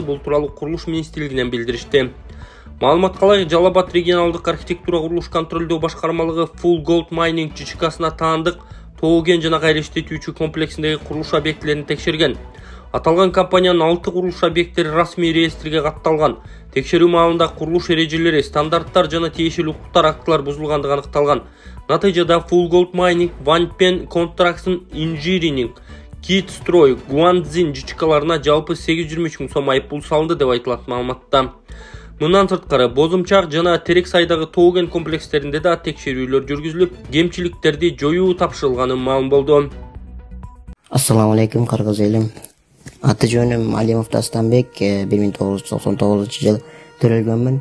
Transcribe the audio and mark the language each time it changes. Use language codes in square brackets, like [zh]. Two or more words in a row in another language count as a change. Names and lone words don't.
[ky] Бул тууралуу курулуш министрлигинен билдиришти. Маалыматка ылайык, Жалал Абад регионалдык архитектура курулуш контролдоо башкармалыгы Full Gold Mining ЖЧКсына таандык тоо кен жана кайра иштетүүчү комплексиндеги курулуш объектилерин текшерген. Аталган компаниянын 6 курулуш объекттери расмий реестрге катталган. Текшерүү маалында курулуш эрежелери, стандарттар жана тиешелүү укуктар актылар бузулгандыгы аныкталган. Натыйжада Full Gold Mining, Wanpen Construction Engineering, Kit Stroy, Guanzin ЖЧКларына жалпы 823 миң сом айыппул салынды деп айтылат маалыматта. Мындан сырткары, Бозумчак жана Терек сайдагы тоо кен комплекстеринде да текшерүүлөр жүргүзүлүп, кемчиликтерди жоюу тапшырылганы маалым болду. [ar] السلام عليكم, [ky] кыргыз элим. Аты жөнүм Алимов Дастанбек, 1999 жыл төрөлгөнмүн.